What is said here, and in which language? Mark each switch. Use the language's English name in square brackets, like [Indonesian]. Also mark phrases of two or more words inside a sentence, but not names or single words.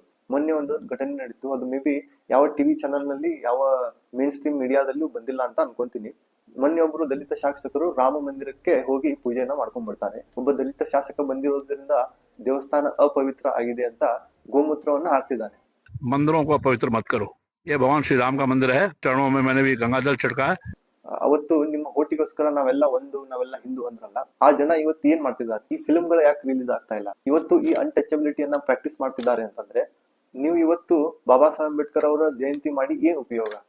[Kannada] ಮೊನ್ನೆ ಒಂದು ಘಟನೆ ನಡೀತು, ಅದು [English] may be [Kannada] ಯಾವ [English] TV channel [Kannada] ನಲ್ಲಿ, ಯಾವ [English] main stream [Kannada] ಮೀಡಿಯಾದಲ್ಲೂ ಬಂದಿಲ್ಲ ಅಂತ ಅನ್ಕೊಂತೀನಿ. ಮೊನ್ನೆ ಒಬ್ರು ದಲಿತ ಶಾಸಕರು ರಾಮ ಮಂದಿರಕ್ಕೆ ಹೋಗಿ ಪೂಜೆಯನ್ನ ಮಾಡ್ಕೊಂಡ್ ಬರ್ತಾರೆ. ಒಬ್ಬ ದಲಿತ ಶಾಸಕ ಬಂದಿರೋದ್ರಿಂದ ದೇವಸ್ಥಾನ ಅಪವಿತ್ರ ಆಗಿದೆ ಅಂತ ಗೋಮೂತ್ರವನ್ನ ಹಾಕ್ತಿದ್ದಾನೆ. [Hindi] मंदिरों को अपवित्र मत करो, ये भगवान श्री राम का मंदिर है, चरणों में मैंने भी गंगा जल छिड़का है. [Kannada] ಅವತ್ತು ನಿಮ್ಮ ಓಟಿಗೋಸ್ಕರ ನಾವೆಲ್ಲ ಒಂದು, ನಾವೆಲ್ಲ ಹಿಂದೂ ಅಂದ್ರಲ್ಲ, ಆ ಜನ ಇವತ್ತು ಏನ್ ಮಾಡ್ತಿದ್ದಾರೆ? ಈ ಫಿಲ್ಮ್ಗಳು ಯಾಕೆ ರಿಲೀಸ್ ಆಗ್ತಾ ಇಲ್ಲ? ಇವತ್ತು ಈ ಅನ್ಟಚಬಿಲಿಟಿಯನ್ನ ಪ್ರಾಕ್ಟೀಸ್ ಮಾಡ್ತಿದ್ದಾರೆ ಅಂತಂದ್ರೆ, ನೀವು ಇವತ್ತು ಬಾಬಾ ಸಾಹೇಬ್ ಅಂಬೇಡ್ಕರ್ ಅವರ ಜಯಂತಿ ಮಾಡಿ ಏನ್ ಉಪಯೋಗ?